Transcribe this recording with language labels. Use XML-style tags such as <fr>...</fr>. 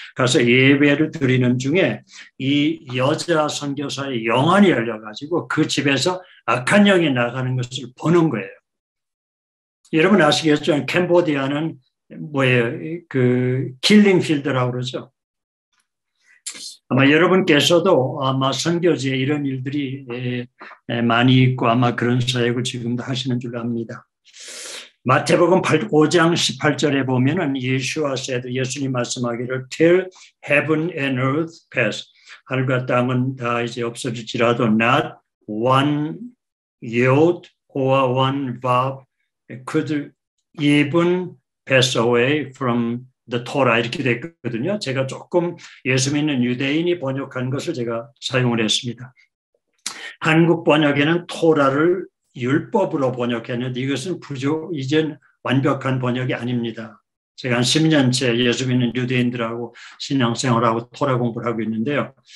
<ko>가서 예배를 드리는 중에 이 여자 선교사의 영안이 열려가지고 그 집에서 악한 영이 나가는 것을 보는 거예요. 여러분 아시겠죠? 캄보디아는 뭐예요? 그 킬링필드라고 그러죠. 아마 여러분께서도 아마 선교지에 이런 일들이 많이 있고 아마 그런 사역을 지금도 하시는 줄 압니다. 마태복음 5장 18절에 보면은 예수와 세드 예수님 말씀하기를</ko> <en>till heaven and earth pass</en> <ko>하늘과 땅은 다 이제 없어질지라도</ko> <en>not one yot or one vav could even pass away from the Torah</en> <ko>이렇게 됐거든요. 제가 조금 예수 믿는 유대인이 번역한 것을 제가 사용을 했습니다. 한국 번역에는 토라를 율법으로 번역했는데 이것은 이젠 완벽한 번역이 아닙니다. 제가 한 10년째 예수 믿는 유대인들하고 신앙생활하고 토라 공부를 하고 있는데요.</ko>